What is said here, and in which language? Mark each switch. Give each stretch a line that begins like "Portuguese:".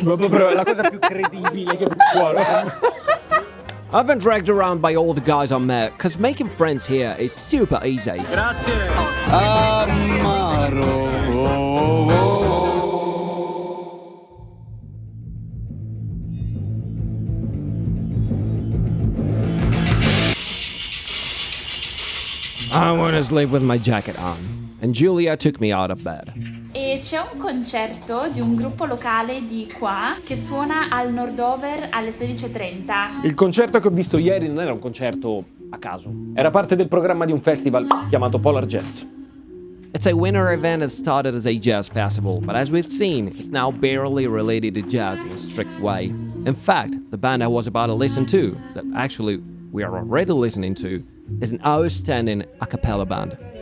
Italian: Però è la cosa più credibile che può.
English: I've been dragged around by all the guys I met, cause making friends here is super easy.
Italian: Grazie!
English: I went to sleep with my jacket on, and Julia took me out of bed.
Italian: E c'è un concerto di un gruppo locale di qua che suona al Nordover alle 16:30. Il concerto che ho visto ieri non era un concerto a caso. Era parte del programma di un festival chiamato Polar Jazz.
English: It's a winter event that started as a jazz festival, but as we've seen, it's now barely related to jazz in a strict way. In fact, the band I was about to listen to, that actually we are already listening to, is an outstanding a cappella band.